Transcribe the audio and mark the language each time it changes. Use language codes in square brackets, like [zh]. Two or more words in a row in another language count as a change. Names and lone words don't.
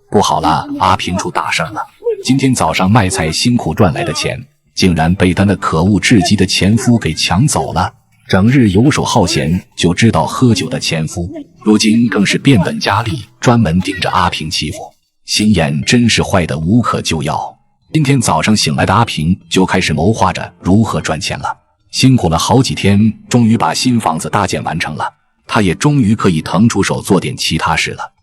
[zh] 不好了，阿平出大事了！今天早上卖菜辛苦賺來的錢，竟然被他那可惡至極的前夫給搶走了。整日游手好閒就知道喝酒的前夫，如今更是變本加厲，專門盯着阿平欺负，心眼真是壞得无可救藥。今天早上醒來的阿平就開始謀劃着如何賺錢了。辛苦了好幾天，終於把新房子搭建完成了，他也終於可以騰出手做點其他事了。